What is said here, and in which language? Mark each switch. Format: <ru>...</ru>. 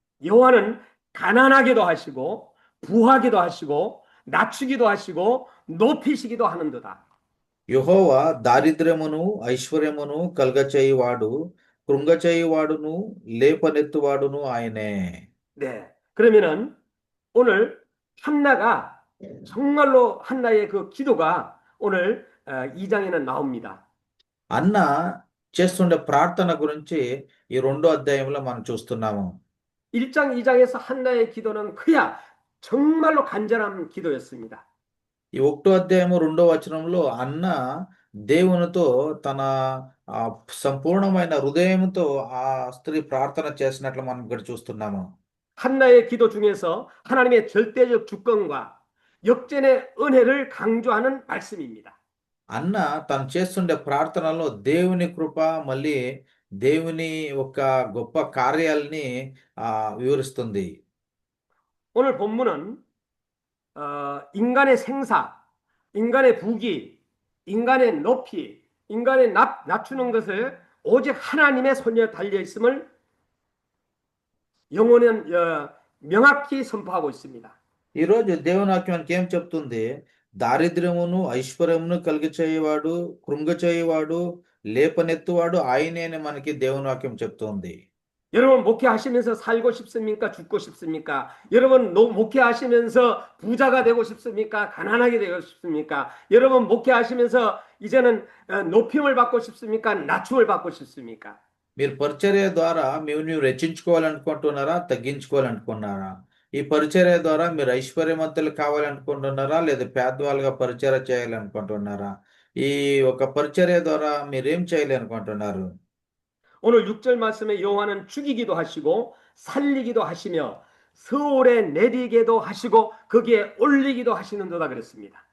<ko>여호와는 가난하게도 하시고 부하기도 하시고 낮추기도 하시고 높이시기도 하는도다.</ko> <te>యెహోవా దారిద్ర్యమును ఐశ్వర్యమును కలుగచేయువాడు, కృంగచేయువాడును లేపనెత్తువాడును ఆయనే.</te> <ko>네. 그러면은 오늘 한나가 정말로 한나의 그 기도가 오늘 2장에는 나옵니다.</ko> <te>అన్న చేస్తుండే ప్రార్థన గురించి ఈ 2వ అధ్యాయంలో మనం చూస్తున్నాము.</te> <ko>1장, 2장에서 한나의 기도는 그야 정말로 간절한 기도였습니다.</ko> <te>ఈ 1వ అధ్యాయము 2వ వచనంలో అన్న దేవునితో తన సంపూర్ణమైన హృదయంతో ఆ స్త్రీ ప్రార్థన చేసినట్లు మనం ఇక్కడ చూస్తున్నాము.</te> <ko>한나의 기도 중에서 하나님의 절대적 주권과 역전의 은혜를 강조하는 말씀입니다.</ko> <te>అన్న తను చేస్తుండే ప్రార్థనలో దేవుని కృప మళ్ళీ దేవుని ఒక గొప్ప కార్యాలని వివరిస్తుంది.</te> <ko>오늘 본문은 인간의 생사, 인간의 부귀, 인간의 높이, 인간의 낮추는 것을 오직 하나님의 손에 달려 있음을 영어는 명확히 선포하고 있습니다.</ko> <te>ఈరోజు దేవుని వాక్యం మనకి ఏం చెప్తుంది? దారిద్ర్యమును ఐశ్వర్యమును కలిగి చేయవాడు, కృంగ చేయవాడు, లేపనెత్తువాడు ఆయనే అని మనకి దేవుని వాక్యం చెప్తుంది.</te> <ko>여러분 목회하시면서 살고 싶습니까? 죽고 싶습니까? 여러분 목회하시면서 부자가 되고 싶습니까? 가난하게 되고 싶습니까? 여러분 목회하시면서 이제는 높임을 받고 싶습니까? 낮춤을 받고 싶습니까?</ko> <te>మీరు పరిచర్య ద్వారా నీవు రెచ్చించుకోవాలనుకుంటున్నారా, తగ్గించుకోవాలనుకున్నారా? ఈ పరిచర్య ద్వారా మీరు ఐశ్వర్యవంతులు కావాలనుకుంటున్నారా, లేదా పేదవాళ్ళుగా పరిచర్య చేయాలనుకుంటున్నారా? ఈ ఒక పరిచర్య ద్వారా మీరేం చేయాలనుకుంటున్నారు?</te> <ko>오늘 6절 말씀에 여호와는 죽이기도 하시고 살리기도 하시며 서울에 내리게도 하시고 거기에 올리기도 하시는도다 그랬습니다.</ko>